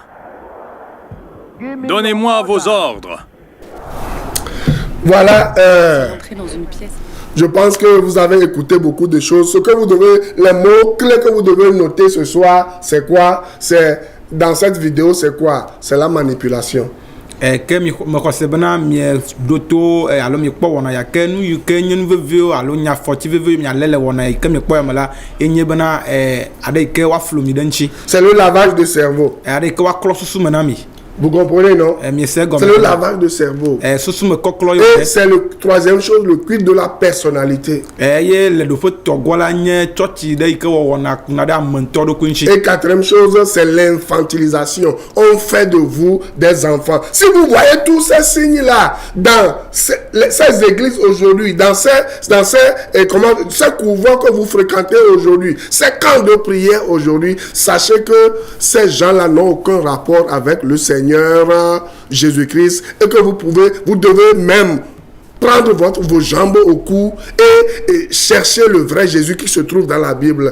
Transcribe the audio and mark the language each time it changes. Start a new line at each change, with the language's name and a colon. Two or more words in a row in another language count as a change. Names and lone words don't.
French: Donnez-moi vos ordres. Voilà, Entrer dans une pièce. je pense que vous avez écouté beaucoup de choses. Ce que vous devez, les mots clés que vous devez noter ce soir, c'est quoi? C'est dans cette vidéo, c'est quoi? C'est la manipulation.
Ewe: Que mi kɔse bena mie doto alo mi kpɔ wɔna ya ke nu yi ke nye nu veviwo alo nya fɔti veviwo mi alɛ le wɔna yi ke mi kpɔ ya me la enye bena ade yi ke wa flo mi ɖe ŋtsi.
French: C'est le lavage de cerveau.
Ewe: Ade yi ke wa klɔ susu me na mi.
French: Vous comprenez, non? C'est le lavage de cerveau. Et c'est le troisième chose, le culte de la personnalité. Et quatrième chose, c'est l'infantilisation. On fait de vous des enfants. Si vous voyez tous ces signes-là dans ces églises aujourd'hui, dans ces couvents que vous fréquentez aujourd'hui, ces camps de prière aujourd'hui, sachez que ces gens-là n'ont aucun rapport avec le Seigneur Jésus-Christ et que vous devez même prendre vos jambes au cou et chercher le vrai Jésus qui se trouve dans la Bible.